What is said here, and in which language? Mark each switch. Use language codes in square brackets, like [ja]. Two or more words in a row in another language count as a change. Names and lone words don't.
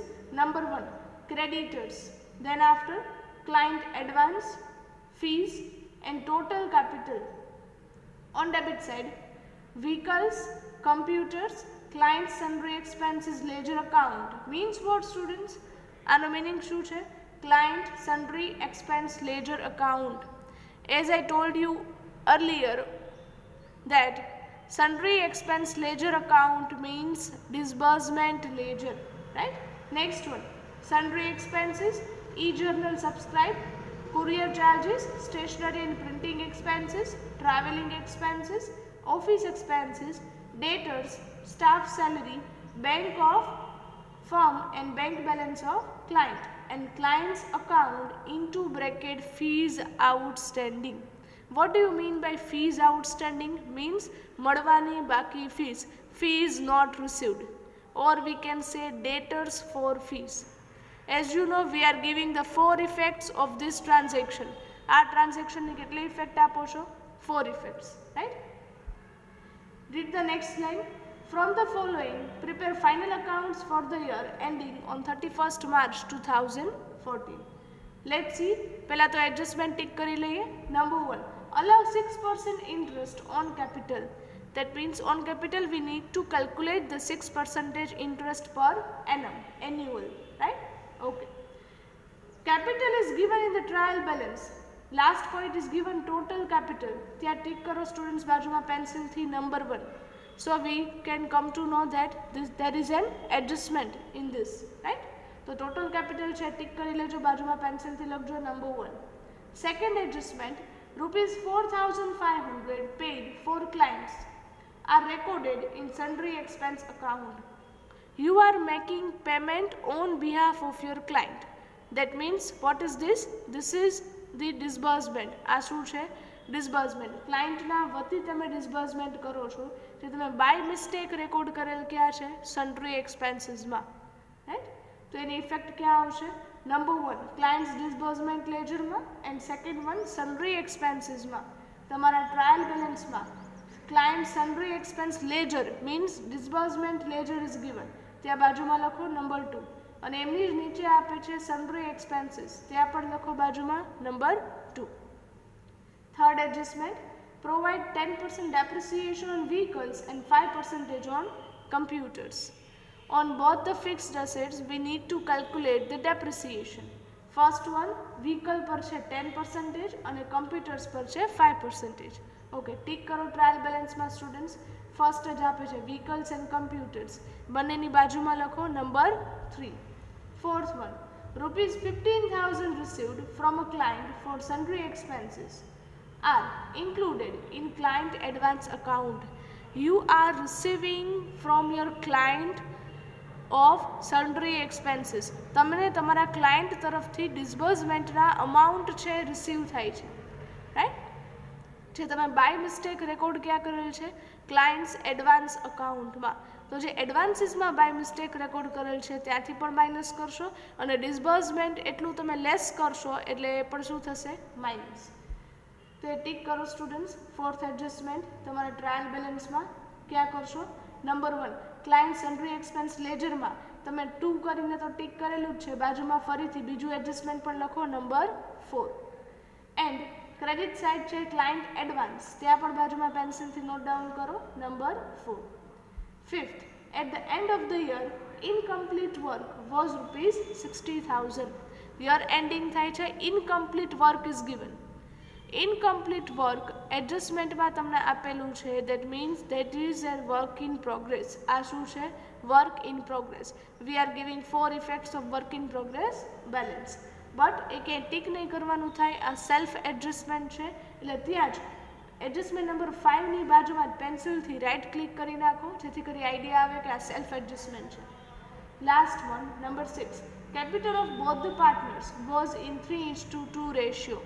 [en] Number 1, creditors, then after client advance, fees and total capital. On debit side, vehicles, computers, client sundry expenses ledger account. Means what students? Ano meaning [gu] શું છે? [en] Client sundry expense ledger account. As I told you earlier that sundry expense ledger account means disbursement ledger, right? Next one, sundry expenses, e-journal subscribe, courier charges, stationery and printing expenses, traveling expenses, office expenses, debtors, staff salary, bank of firm and bank balance of client, and client's account into bracket fees outstanding. What do you mean by fees outstanding? Means [gu] મળવાની બાકી [en] fees, fees not received, or we can say debtors for fees. As you know, we are giving the 4 effects of this transaction. [gu] આ transaction ની કેટલી effect આપો છો? [en] 4 effects, right? Read the next line. From the following, prepare final accounts for the year ending on 31st March 2014. Let's see. [gu] પહેલા તો adjustment tick કરી લઈએ. [en] Number 1, allow 6% interest on capital. That means on capital we need to calculate the 6% interest per annum, annual, right? Okay. Capital is given in the trial balance. Last point is given total capital. [gu] ત્યાં ટિક કરો સ્ટુડન્ટ્સ બાજુમાં પેન્સિલથી. [en] Number 1. So we can come to know that there is an adjustment in this, right? So total capital [gu] છે ટિક કરી લેજો, બાજુમાં પેન્સિલથી લખજો. [en] Number 1. Second adjustment, rupees 4,500 paid for clients are recorded in sundry expense account. You are making payment on behalf of your client. That means what is this? This is the disbursement. [gu] આ શું છે? ડિસ્બર્સમેન્ટ. ક્લાયન્ટના વતી તમે ડિસ્બર્સમેન્ટ કરો છો, જે તમે [en] by mistake [gu] રેકોર્ડ કરેલ ક્યાં છે? [en] sundry expensesમાં, [gu] રાઈટ? તો એની ઇફેક્ટ ક્યાં આવશે? [en] number 1, clients disbursement ledgerમાં, and second one sundry expensesમાં. તમારા trial balanceમાં client sundry expense ledger means disbursement ledger is given, [gu] ત્યાં બાજુમાં લખો [en] નંબર 2. [gu] અને એમની જ નીચે આપે છે [en] sundry expenses, [gu] ત્યાં પણ લખો બાજુમાં નંબર 2. [en] Third adjustment, provide 10% depreciation on vehicles and 5% on computers. On both the fixed assets, we need to calculate the depreciation. First one, [gu] vehicle પર છે 10% અને computers પર છે 5%. [en] Okay, ટિક કરો trial balanceમાં students. ફર્સ્ટ [gu] જ આપે છે [en] vehicles and computers, [gu] બંનેની બાજુમાં લખો નંબર 3. [en] Fourth one, rupees 15,000 received from a client for sundry expenses are included in client advance account. You are receiving from your client of sundry expenses. [gu] તમને તમારા ક્લાયન્ટ તરફથી [en] disbursementના amount [gu] છે રિસીવ થાય છે, રાઈટ? જે તમે [en] by mistake record [gu] ક્યાં કરેલ છે? [en] clients advance accountમાં. [gu] તો જે એડવાન્સીસમાં [en] by mistake record [gu] કરેલ છે ત્યાંથી પણ માઇનસ કરશો, અને ડિસ્બર્સમેન્ટ એટલું તમે લેસ કરશો એટલે એ પણ શું થશે? માઇનસ. તો એ ટિક કરો સ્ટુડન્ટ્સ. [en] fourth adjustment [gu] તમારા [en] trial balanceમાં [gu] ક્યાં કરશો? [en] number 1, client sundry expense ledgerમાં [gu] તમે 2 કરીને તો ટિક કરેલું જ છે, બાજુમાં ફરીથી બીજું એડજસ્ટમેન્ટ પણ લખો નંબર 4. [en] and credit side છે client advance, [gu] ત્યાં પણ બાજુમાં [en] pencilથી note down કરો નંબર 4. 5th, at the end of the year incomplete work was ₹60,000. year ending [gu] થાય છે [en] incomplete work is given. incomplete work [gu] એડજસ્ટમેન્ટમાં તમને આપેલું છે, [en] that means that is a work in progress. [gu] આ શું છે? [en] work in progress. we are giving 4 effects of work in progress balance. [gu] બટ એ ક્યાંય ટીક નહીં કરવાનું થાય, આ [en] self adjustment [gu] છે એટલે ત્યાં જ [en] adjustment number 5ની [gu] બાજુમાં [en] pencilથી right click [gu] કરી નાખો, જેથી કરી આઈડિયા આવે કે આ [en] self adjustment [gu] છે. [en] last one number 6, capital of both the partners was in 3:2 ratio.